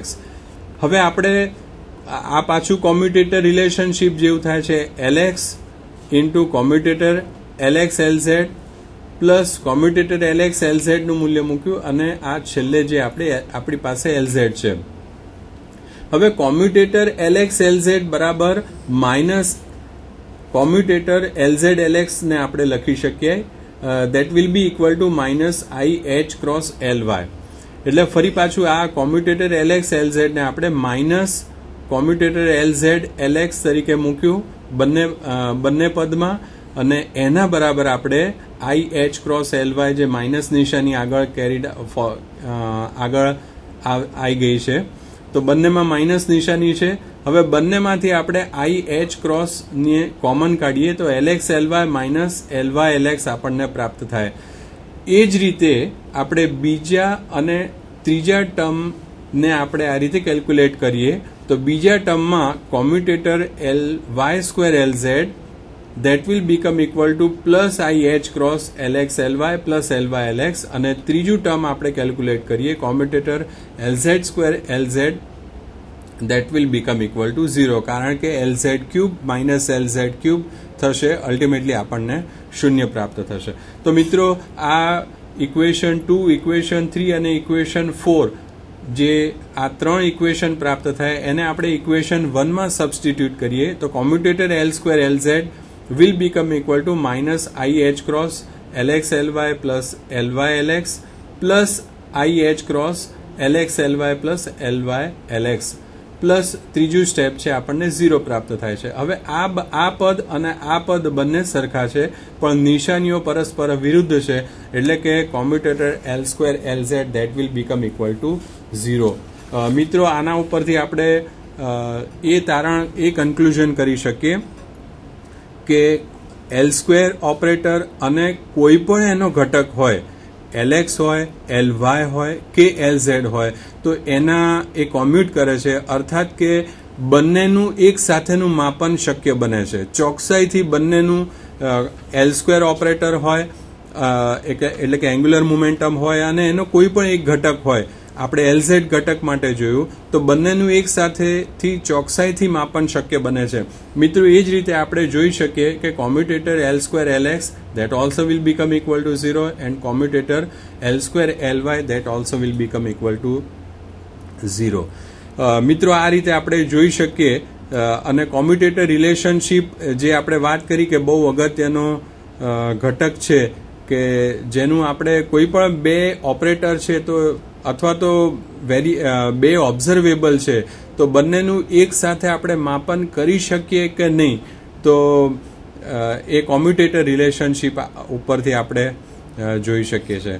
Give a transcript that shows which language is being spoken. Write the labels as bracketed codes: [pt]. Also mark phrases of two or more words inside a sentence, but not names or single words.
[gu] હવે આપણે આ પાછું [en] commutator relationship [gu] જેવું થાય છે, LX ઇન્ટુ કોમ્યુટેટર LX LZ પ્લસ કોમ્યુટેટર LX LZ નું મૂલ્ય મૂક્યું અને આ છેલ્લે જે આપણી પાસે LZ છે. હવે કોમ્યુટેટર LX LZ બરાબર [en] minus commutator [gu] LZ LX ને આપણે લખી શકીએ, [en] that will be equal to minus IH cross LY. [gu] એટલે ફરી પાછું આ કોમ્યુટેટર LX LZ ને આપણે [en] minus commutator [gu] LZ LX તરીકે મૂક્યું બંને પદમાં અને એના બરાબર આપણે IH cross LY જે માઇનસ નિશાની આગળ આવી ગઈ છે તો બંનેમાં માઇનસ નિશાની છે. હવે બંનેમાંથી આપણે IH ક્રોસ ને કોમન કાઢીએ તો LX LY માઇનસ LY LX આપણને પ્રાપ્ત થાય. એ જ રીતે આપણે બીજા અને ત્રીજા ટર્મને આપણે આ રીતે કેલ્ક્યુલેટ કરીએ તો બીજા ટર્મમાં કોમ્યુટેટર LY સ્ક્વેર LZ [en] that will become equal to plus IH cross LX LY plus LY LX, [gu] અને ત્રીજું ટર્મ આપણે કેલ્ક્યુલેટ કરીએ કોમ્યુટેટર LZ સ્ક્વેર LZ [en] that will become equal to 0, [gu] કારણ કે LZ [en] cube minus [gu] LZ ક્યુબ થશે, અલ્ટિમેટલી આપણને શૂન્ય પ્રાપ્ત થશે. તો મિત્રો આ ઇક્વેશન 2, ઇક્વેશન 3 અને ઇક્વેશન 4 જે આ 3 ઇક્વેશન પ્રાપ્ત થાય એને આપણે ઇક્વેશન 1 માં સબસ્ટિટ્યુટ કરીએ તો કોમ્યુટેટર L2 LZ [en] will become equal to minus IH cross LX LY plus LY LX plus IH cross LX LY plus LY LX [gu] પ્લસ ત્રીજું સ્ટેપ છે આપણને 0 પ્રાપ્ત થાય છે. હવે આ પદ અને આ પદ બંને સરખા છે પણ નિશાનીઓ પરસ્પર વિરુદ્ધ છે એટલે કે કોમ્યુટેટર L2 LZ [en] that will become equal to 0. [gu] મિત્રો આના ઉપરથી આપણે એ કન્ક્લુઝન કરી શકીએ કે L2 ઓપરેટર અને કોઈ પણ એનો ઘટક હોય LX હોય LY હોય કે LZ હોય તો એના એ કોમ્યુટ કરે છે અર્થાત કે બંનેનું એક સાથેનું માપન શક્ય બને છે. ચોકસાઈથી બંનેનું L2 ઓપરેટર હોય એટલે કે [en] angular momentum [gu] હોય અને એનો કોઈ પણ એક ઘટક હોય આપણે LZ ઘટક માટે જોયું તો બંનેનું એક સાથેથી ચોકસાઈથી માપન શક્ય બને છે. મિત્રો એ જ રીતે આપણે જોઈ શકીએ કે કોમ્યુટેટર [en] L2 LX that also will become equal to 0 and commutator L2 LY that also will become equal to 0. [gu] મિત્રો આ રીતે આપણે જોઈ શકીએ અને [en] commutator relationship [gu] જે આપણે વાત કરી કે બહુ અગત્યનો ઘટક છે કે જેનું આપણે કોઈ પણ બે ઓપરેટર છે તો અથવા તો બે ઓબ્ઝર્વેબલ છે તો બંનેનું એક સાથે આપણે માપન કરી શકીએ કે નહીં તો એ [en] commutator relationship [gu] ઉપરથી આપણે જોઈ શકીએ છીએ.